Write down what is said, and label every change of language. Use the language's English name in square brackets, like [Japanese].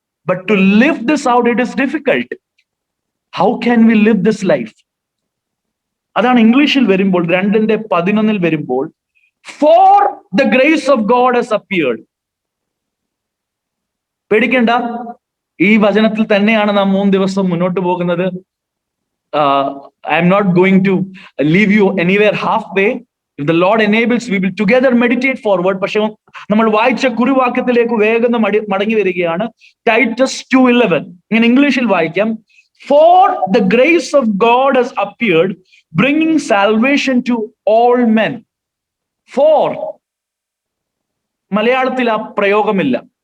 [English] But to live this out it is difficult. How can we live this life? [Malayalam] അതാണ് ഇംഗ്ലീഷിൽ വരുമ്പോൾ 2:11 വരുമ്പോൾ [English] For the grace of God has appeared. [Malayalam] പേടിക്കണ്ട, ഈ വചനത്തിൽ തന്നെയാണ് നാം 3 ദിവസം മുന്നോട്ട് പോകുന്നത്. [English] I am not going to leave you anywhere halfway. If the Lord enables, we will together meditate forward. [Malayalam] പക്ഷെ നമ്മൾ വായിച്ച കുറിവാക്യത്തിലേക്ക് വേഗം മടങ്ങി വരികയാണ്. Titus 2:11 ഇങ്ങനെ ഇംഗ്ലീഷിൽ വായിക്കാം. [English] For the grace of God has appeared, bringing salvation to all men. [Malayalam] For മലയാളത്തിൽ ആ പ്രയോഗമില്ല.